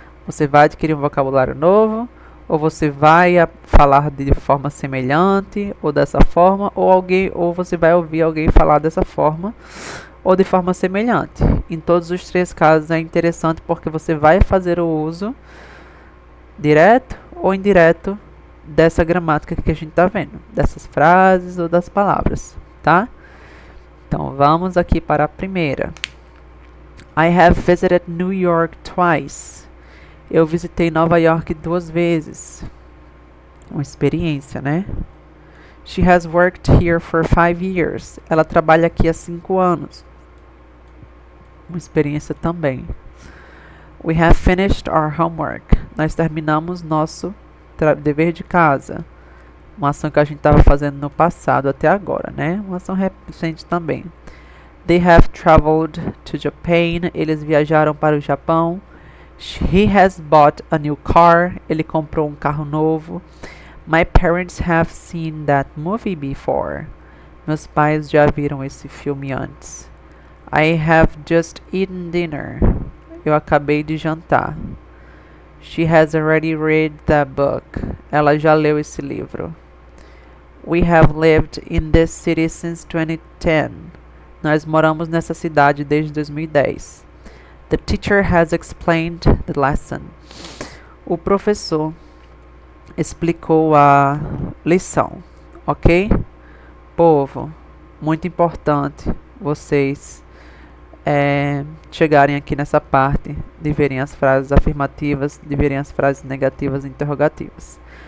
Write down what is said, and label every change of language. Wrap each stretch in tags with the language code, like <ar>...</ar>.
<pt>Você vai adquirir um vocabulário novo, ou você vai falar de forma semelhante, ou dessa forma, ou você vai ouvir alguém falar dessa forma, ou de forma semelhante. Em todos os três casos é interessante porque você vai fazer o uso direto ou indireto dessa gramática que a gente está vendo, dessas frases ou das palavras, tá? Então vamos aqui para a primeira.</pt> <en>I have visited New York twice.</en> <pt>Eu visitei Nova York 2 vezes. Uma experiência, né?</pt> <en>She has worked here for 5 years.</en> <pt>Ela trabalha aqui há 5 anos. Uma experiência também.</pt> <en>We have finished our homework.</en> <pt>Nós terminamos nosso dever de casa. Uma ação que a gente estava fazendo no passado até agora, né? Uma ação recente também.</pt> <en>They have traveled to Japan. Eles viajaram para o Japão. He has bought a new car.</en> <pt>Ele comprou um carro novo.</pt> <en>My parents have seen that movie before.</en> <pt>Meus pais já viram esse filme antes.</pt> <en>I have just eaten dinner.</en> <pt>Eu acabei de jantar.</pt> <en>She has already read that book.</en> <pt>Ela já leu esse livro.</pt> <en>We have lived in this city since 2010.</en> <pt>Nós moramos nessa cidade desde 2010.</pt> <en>The teacher has explained the lesson.</en> <pt>O professor explicou a lição, ok? Povo, muito importante vocês chegarem aqui nessa parte de verem as frases afirmativas, de verem as frases negativas e interrogativas.</pt>